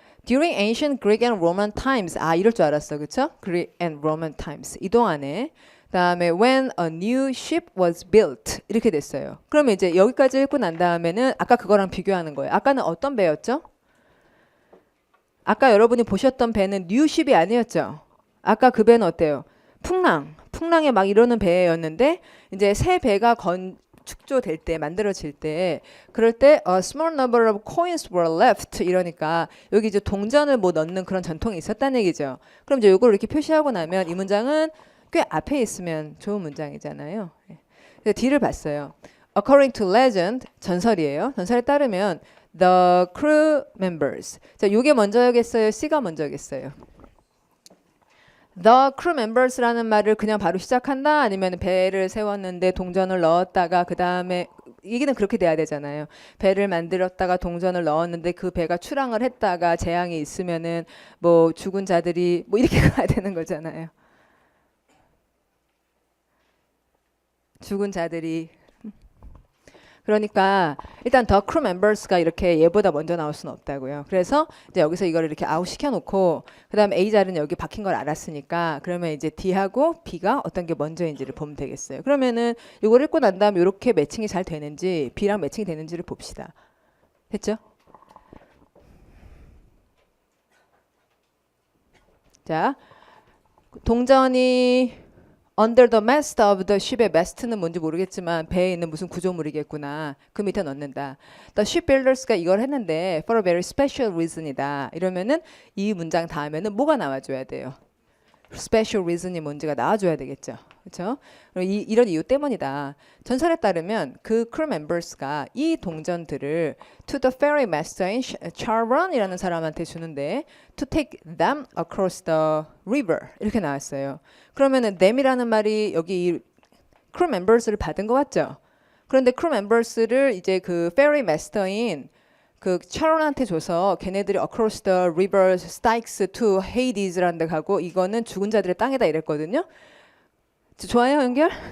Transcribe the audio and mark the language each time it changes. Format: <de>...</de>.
<en>During ancient Greek and Roman times.</en> <ko>이럴 줄 알았어. 그쵸?</ko> <en>Greek and Roman times.</en> <ko>이 동안에. 다음에</ko> <en>when a new ship was built.</en> <ko>이렇게 됐어요. 그러면 이제 여기까지 읽고 난 다음에는 아까 그거랑 비교하는 거예요. 아까는 어떤 배였죠? 아까 여러분이 보셨던 배는 new ship이 아니었죠? 아까 그 배는 어때요? 풍랑에 막 이러는 배였는데 이제 새 배가 축조될 때 만들어질 때 그럴 때</ko> <en>a small number of coins were left</en> <ko>이러니까 여기 이제 동전을 뭐 넣는 그런 전통이 있었다는 얘기죠. 그럼 이제 이걸 이렇게 표시하고 나면 이 문장은 꽤 앞에 있으면 좋은 문장이잖아요. 그래서 D를 봤어요.</ko> <en>According to legend</en> <ko>전설이에요. 전설에 따르면</ko> <en>the crew members.</en> <ko>자, 요게 먼저겠어요? C가 먼저겠어요? The crew members라는 말을 그냥 바로 시작한다? 아니면 배를 세웠는데 동전을 넣었다가 그 다음에 얘기는 그렇게 돼야 되잖아요. 배를 만들었다가 동전을 넣었는데 그 배가 출항을 했다가 재앙이 있으면은 뭐 죽은 자들이 뭐 이렇게 가야 되는 거잖아요. 죽은 자들이 그러니까 일단 the crew members가 이렇게 얘보다 먼저 나올 수는 없다고요. 그래서 이제 여기서 이걸 이렇게 아웃 시켜놓고 그 다음에 A 자리는 여기 박힌 걸 알았으니까 그러면 이제 D하고 B가 어떤 게 먼저인지를 보면 되겠어요. 그러면은 이걸 읽고 난 다음에 이렇게 매칭이 잘 되는지 B랑 매칭이 되는지를 봅시다. 됐죠? 자, 동전이</ko> <en>under the mast of the ship</en> <ko>의 mast는 뭔지 모르겠지만 배에 있는 무슨 구조물이겠구나. 그 밑에 넣는다.</ko> <en>The shipbuilders가</en> <ko>이걸 했는데</ko> <en>for a very special reason이다.</en> <ko>이러면은 이 문장 다음에는 뭐가 나와줘야 돼요? special reason이 뭔지가 나와줘야 되겠죠. 그렇죠? 이런 이유 때문이다. 전설에 따르면 그 crew members가 이 동전들을</ko> <en>to the ferry master in Charon</en> <ko>이라는 사람한테 주는데</ko> <en>to take them across the river</en> <ko>이렇게 나왔어요. 그러면은 them이라는 말이 여기 이 crew members를 받은 거 같죠? 그런데 crew members를 이제 그 ferry master인 그 차론한테 줘서 걔네들이</ko> <en>across the river Styx to Hades</en> <ko>라는 데 가고 이거는 죽은 자들의 땅이다 이랬거든요. 좋아요 연결?</ko>